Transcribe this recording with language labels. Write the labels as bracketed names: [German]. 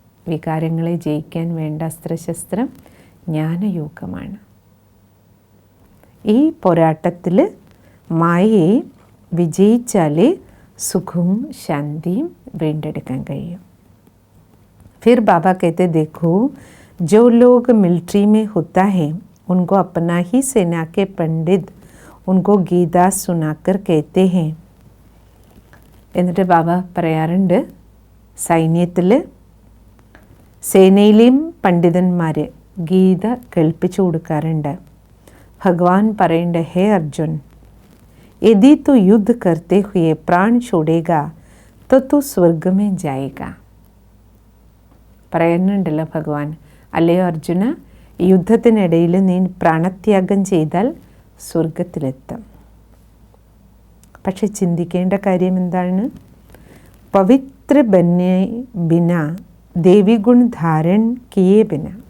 [Malayalam] വികാരങ്ങളെ ജയിക്കാൻ വേണ്ട അസ്ത്രശസ്ത്രം ജ്ഞാനയോഗമാണ്. ഈ പോരാട്ടത്തിൽ മായയെ വിജയിച്ചാലേ സുഖവും ശാന്തിയും വീണ്ടെടുക്കാൻ കഴിയും. [Hindi] फिर बाबा कहते देखो जो लोग मिलिट्री में होता है उनको अपना ही सेना के पंडित उनको गीता सुनाकर कहते हैं. [Malayalam] എന്നിട്ട് ബാബ പറയാറുണ്ട്, സൈന്യത്തിൽ സേനയിലെയും പണ്ഡിതന്മാർ ഗീത കേൾപ്പിച്ചു കൊടുക്കാറുണ്ട്. ഭഗവാൻ പറയുന്നുണ്ട്, ഹേ അർജുൻ, [Hindi] यदि तू युद्ध करते हुए प्राण छोड़ेगा तो तू स्वर्ग में जाएगा. [Malayalam] പറയുന്നുണ്ടല്ലോ ഭഗവാൻ, അല്ലയോ അർജുന, യുദ്ധത്തിനിടയിൽ നീ പ്രാണത്യാഗം ചെയ്താൽ സ്വർഗത്തിലെത്തും. പക്ഷെ ചിന്തിക്കേണ്ട കാര്യം എന്താണ്? [Hindi] പവിത്ര ബന്നെ ബിന ദേവി ഗുൺ ധാരൺ കിയേ ബിന.